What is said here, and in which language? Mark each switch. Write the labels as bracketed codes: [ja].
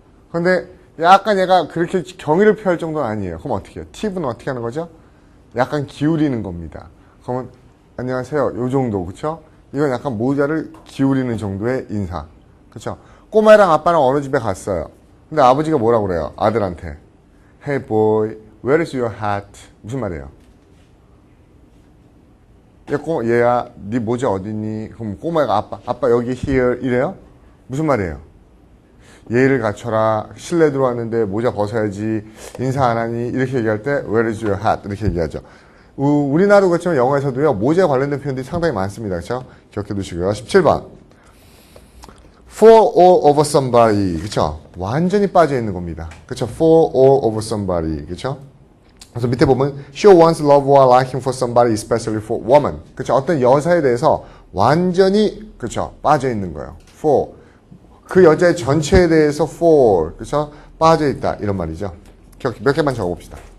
[ko] 그런데 약간 얘가 그렇게 경의를 표할 정도는 아니에요. 그럼 어떻게 해요? 팁은 어떻게 하는 거죠? 약간 기울이는 겁니다. 그러면 안녕하세요. 요 정도. 그렇죠? 이건 약간 모자를 기울이는 정도의 인사. 그렇죠? 꼬마랑 아빠랑 어느 집에 갔어요. 근데 아버지가 뭐라고 그래요? 아들한테. [en] Hey boy, where is your hat? [ko] 무슨 말이에요? 얘야, 네 모자 어딨니? 그럼 꼬마가 아빠 여기 here 이래요? 무슨 말이에요? 예의를 갖춰라. 실내 들어왔는데 모자 벗어야지. 인사 안 하니? 이렇게 얘기할 때 [en] where is your hat? [ko] 이렇게 얘기하죠. 우리나라도 그렇지만 영어에서도요. 모자에 관련된 표현들이 상당히 많습니다. 그렇죠? 기억해 두시고요. 17번. [en] fall all over somebody. [ko] 그렇죠? 완전히 빠져 있는 겁니다. 그렇죠? [en] fall all over somebody. 그렇죠? [ko] 그래서 밑에 보면 [en] show one's love or liking for somebody, especially for woman. [ko] 그렇죠? 어떤 여사에 대해서 완전히 그렇죠? 빠져 있는 거예요. for 그 여자의 전체에 대해서 for 그렇죠? 빠져 있다 이런 말이죠. 몇 개만 적어봅시다.